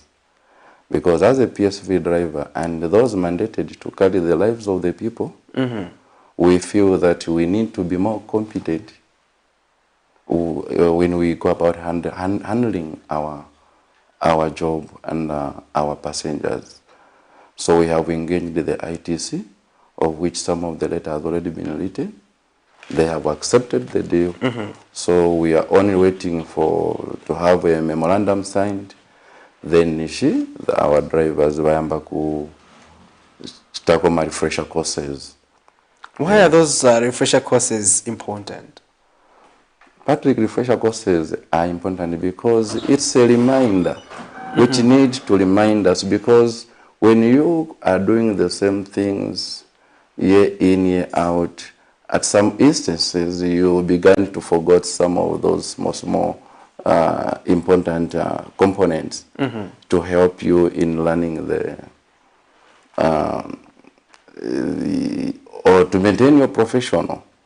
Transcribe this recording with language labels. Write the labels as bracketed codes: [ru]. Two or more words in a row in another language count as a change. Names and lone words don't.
[en] Because as a PSV driver and those mandated to carry the lives of the people, we feel that we need to be more competent when we go about handling our job and our passengers. So we have engaged the ITC, of which some of the letter has already been written. They have accepted the deal. So we are only waiting to have a memorandum signed. Then our drivers [bem] bayamba ku takoma [en] refresher courses. Why are those refresher courses important? Patrick, refresher courses are important because it's a reminder which needs to remind us, because when you are doing the same things year in, year out, at some instances you begin to forget some of those more important components to help you in learning or to maintain your professional.